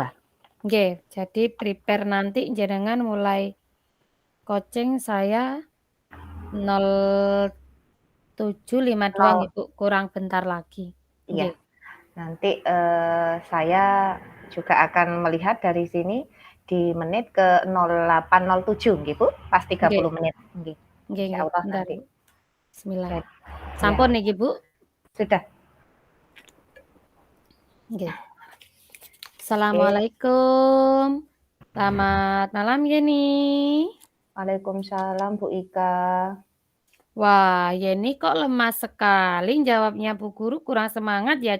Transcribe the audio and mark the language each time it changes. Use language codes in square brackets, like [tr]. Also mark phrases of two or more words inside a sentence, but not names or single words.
[id] nggih, jadi prepare nanti jenengan mulai coaching saya 07.52 Nol nggih Bu, kurang bentar lagi. iya, Nggih nanti, saya juga akan melihat dari sini di menit ke 08.07 nggih Bu, pas nggih 30 menit, nggih. [jv] nggih nggih, [id] Insyaallah bentar nanti. Bu, bismillah. Dan iya, [jv] Sampun niki Bu? [id] sudah. Nggih. Oke. Assalamualaikum. Selamat malam Yeni. Waalaikumsalam Bu Ika. Wah, Yeni kok lemah sekali jawabnya Bu Guru, kurang semangat ya?